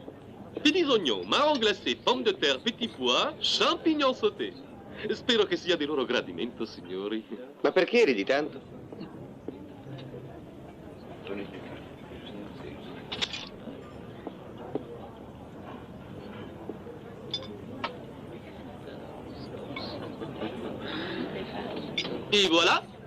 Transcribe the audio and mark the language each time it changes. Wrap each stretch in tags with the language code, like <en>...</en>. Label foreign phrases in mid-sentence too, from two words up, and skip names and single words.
<fr>Petits oignons, marrons glacés, pommes de terre, petits pois, champignons sautés.</fr> <it>Spero che sia di loro gradimento, signori. Ma perché ridi tanto? E voilà.</it>